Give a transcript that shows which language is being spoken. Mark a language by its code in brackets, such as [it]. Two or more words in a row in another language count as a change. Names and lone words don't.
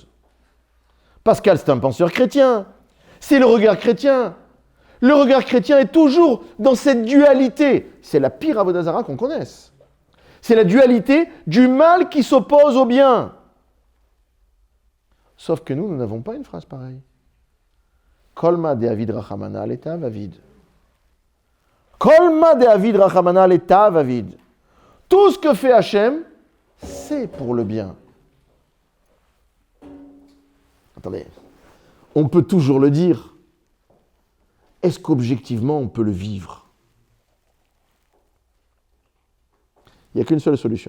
[fr] Pascal, c'est un penseur chrétien. C'est le regard chrétien. Le regard chrétien est toujours dans cette dualité. C'est la pire [he] עבודה זרה [fr] qu'on connaisse. C'est la dualité du mal qui s'oppose au bien. Sauf que nous n'avons pas une phrase pareille. [arc] כל מה דעביד רחמנא לטב עביד. כל מה דעביד רחמנא לטב עביד. [fr] Tout ce que fait Hachem, c'est pour le bien. Attendez, on peut toujours le dire. Est-ce qu'objectivement, on peut le vivre? Il n'y a qu'une seule solution.